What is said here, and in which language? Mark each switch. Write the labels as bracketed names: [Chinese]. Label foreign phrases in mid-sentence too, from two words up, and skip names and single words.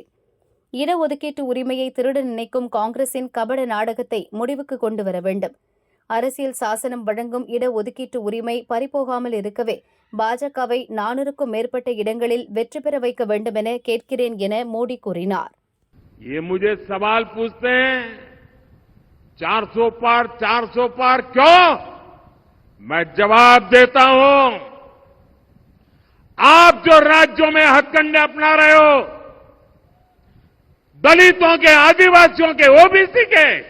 [Tamil] இடஒதுக்கீட்டு உரிமையை திருட நினைக்கும் காங்கிரசின் கபட நாடகத்தை முடிவுக்கு கொண்டு வர வேண்டும். அரசியல் சாசனம் வழங்கும் இடஒதுக்கீட்டு உரிமை பறிபோகாமல் இருக்கவே பாஜகவை 400க்கும் மேற்பட்ட இடங்களில் வெற்றி பெற வைக்க வேண்டும் என கேட்கிறேன் என மோடி கூறினார். [Hindi] ये मुझे सवाल पूछते हैं 400 पार क्यों? मैं जवाब देता हूं, आप जो राज्यों में हथकंडे अपना रहे हो, दलितों के, आदिवासियों के, ओबीसी के